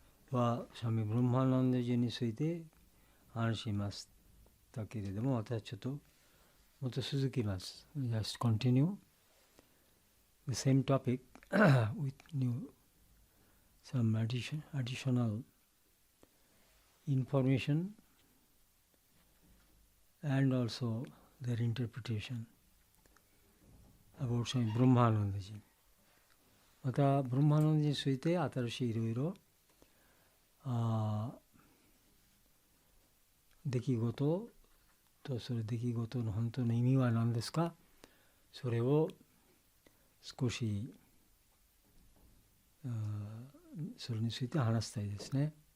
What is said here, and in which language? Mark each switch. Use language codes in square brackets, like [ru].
[ja] はシャミ・ブラマナンダジについて話しましたけれども、私はちょっともっと続きます。 [en] Just continue the same topic with some additional information and also their interpretation about シャミ・ブラマナンダジ。 [ja] またブラマナンダジについて新しいいろいろ出来事と、それ出来事の本当の意味は何ですか、それを少しそれについて話したいですね。